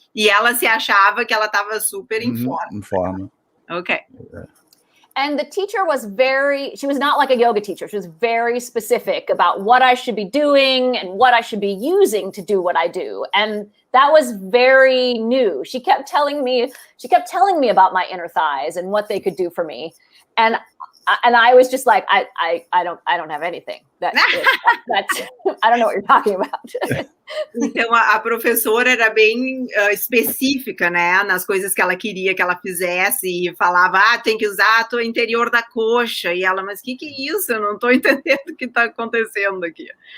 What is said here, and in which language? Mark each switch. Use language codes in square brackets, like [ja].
[pt] E ela se achava que ela estava super em forma. [en] Okay. And the teacher she was not like a yoga teacher. She was very specific about what I should be doing and what I should be using to do what I do. And that was very new. She kept telling me about my inner thighs and what they could do for me. And I was just like, I don't have anything. That's I don't know what you're talking about. [pt] Então a professora era bem específica, né, nas coisas que ela queria que ela fizesse, e falava, tem que usar o interior da coxa, e ela, mas que é isso? Eu não estou entendendo o que está acontecendo aqui.